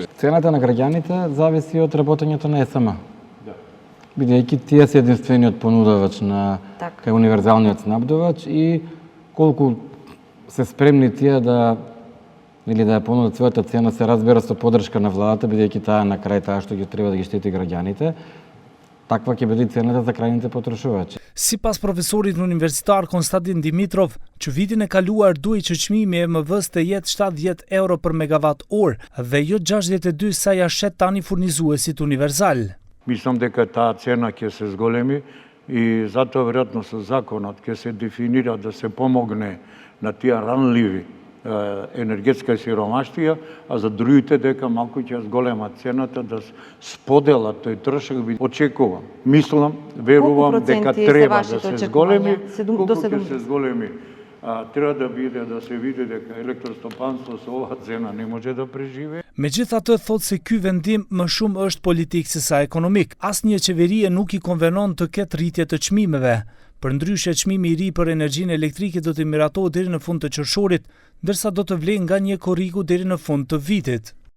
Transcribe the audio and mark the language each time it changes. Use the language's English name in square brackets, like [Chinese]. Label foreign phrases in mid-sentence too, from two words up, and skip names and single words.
[Macedonian] Цената на граѓаните зависи од работењето на ЕСМ. Бидејќи тие се единствениот понудувач на кај универзалниот снабдувач и колку се спремни тие да или да ја понудат својата цена, се разбира со поддршка на владата, бидејќи таа на крај таа што ќе треба да ги штити граѓаните, таква ќе биде цената за крајните потрошувачи. [Albanian] Sipas profesorit universitar Konstantin Dimitrov, që vitin e kaluar duhej që çmimi i EMV-s të jetë 70 euro për megawatt orë dhe jo 62 sa ja shet tani furnizuesit univerzal. [Macedonian] Мислам дека таа цена ќе се зголеми и затоа веројатно со законот ќе се дефинира да се помогне на тие ранливи енергетска сиромаштија, а за другите дека малку ќе зголемат цената да споделат тој трошок. Очекувам, мислам, верувам дека треба да се зголеми, колку ќе се зголеми. Треба да биде да се види дека електростопанство со ова цена не може да преживее. [Albanian] Megjithatë thotë se ky vendim më shumë është politik se sa ekonomik. Asnjë qeverie nuk i konvenon të ketë rritje të çmimeve. Përndryshe, çmimi i ri për energjinë elektrike do të miratohet deri në fund të qershorit, ndërsa do të vlejë nga një korriku deri në fund të vitit.